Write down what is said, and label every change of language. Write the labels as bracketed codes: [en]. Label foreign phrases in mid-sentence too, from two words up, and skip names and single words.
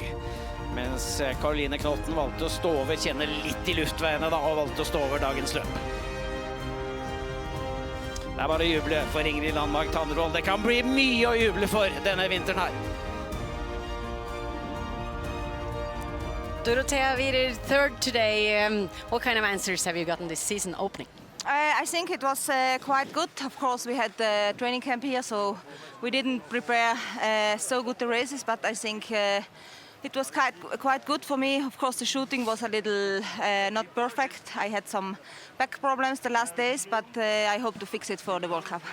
[no] Mens Karoline Knotten valgte å stå over, kjenne litt i luftveiene da, og valgte å stå over dagens løp. Det er bare å juble for Ingrid Landmark Tandrevold. Det kan bli mye å juble for denne vinteren her. Dorothea Wierer, [en] third today. What kind of answers have you gotten this season opening? I think it was quite good. Of course, we had the training camp here, so we didn't prepare so good the races, but I think it was quite good for me. Of course, the shooting was a little not perfect. I had some back problems the last days, but I hope to fix it for the World Cup.